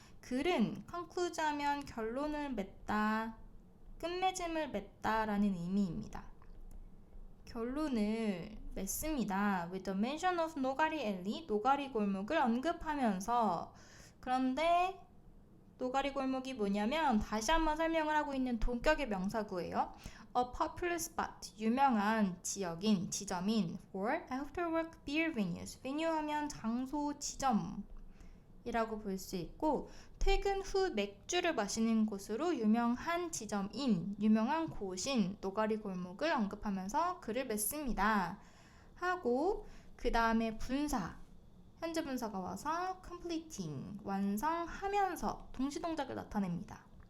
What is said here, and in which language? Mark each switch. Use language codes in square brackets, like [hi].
[ko] 글은 conclude 하면 결론을 맺다, 끝맺음을 맺다 라는 의미입니다. 결론을 맺습니다. [en] With the mention of 노가리 앨리, [ko] 노가리 골목을 언급하면서. 그런데 노가리 골목이 뭐냐면 다시 한번 설명을 하고 있는 동격의 명사구예요. [en] A popular spot, [ko] 유명한 지역인, 지점인 [en] for after-work beer venues. [ko] venue 하면 장소, 지점이라고 볼 수 있고 퇴근 후 맥주를 마시는 곳으로 유명한 지점인, 유명한 곳인 노가리 골목을 언급하면서 글을 맺습니다. 하고 그 다음에 분사, 현재 분사가 와서 completing, 완성하면서 동시동작을 나타냅니다.